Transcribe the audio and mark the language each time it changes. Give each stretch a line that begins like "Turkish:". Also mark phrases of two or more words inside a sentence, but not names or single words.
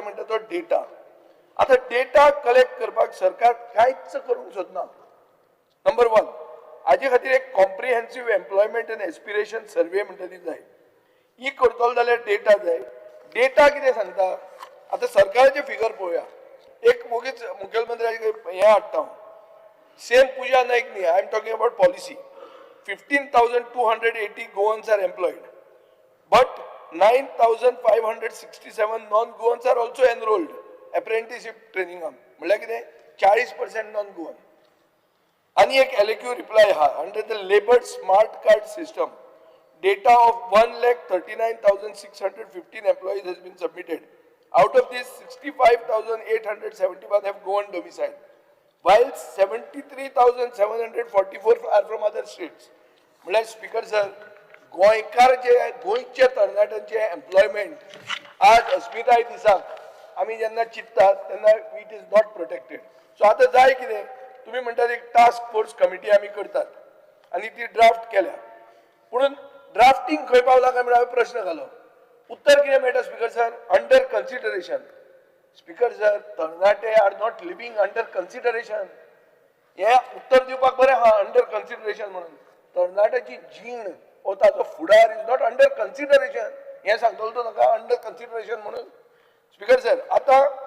Konkani: म्हणटा तो डेटा आतां डेटा कलेक्ट करपाक सरकार कांयच करूंक सोदना नंबर 1 हाजे खातीर एक
English: comprehensive employment and aspiration survey
Konkani: म्हणटा ती जाय ही करतलो जाल्यार डेटा जाय डेटा कितें सांगता आतां सरकाराचे फिगर पळोवया एक मोगीच मुखेलमंत्र्याचे हें हाडटा सेम पुजा नायक न्ही
English: I am talking about policy 15,280 Goans are employed, but 9,567 non-Goans are also enrolled. Apprenticeship training
Konkani: म्हळ्यार कितें
English: 40% non-Goan.
Konkani: आनी एक LAQ reply हा
English: under the Labour Smart Card system. Data of 1,39,615 employees has been submitted. Out of this, 65,871 have Goan domicile, while 73,744 are from other states.
Konkani: म्हळ्यार स्पीकर सर गोंयकार जे गोंयचे तरणाट्यांचे एम्प्लॉयमेंट आज अस्मिताय दिसाक आमी जेन्ना चिंततात तेन्ना
English: it is not protected
Konkani: सो आतां जाय कितें तुमी म्हणटात एक
English: task force committee
Konkani: आमी करतात आनी ती ड्राफ्ट केल्या पूण ड्राफ्टींग खंय पावला काय म्हणून हांवें प्रश्न घालो उत्तर कितें मेळटा स्पीकर सर
English: under consideration
Konkani: स्पीकर सर तरणाटे
English: are not living under consideration
Konkani: हें उत्तर दिवपाक बरें आहा
English: under consideration
Konkani: म्हणून तरणाट्याची जीण हो ताचो फुडार
English: is not under consideration
Konkani: हें सांगतलो तो नाका
English: under consideration
Konkani: म्हणून स्पीकर सर आतां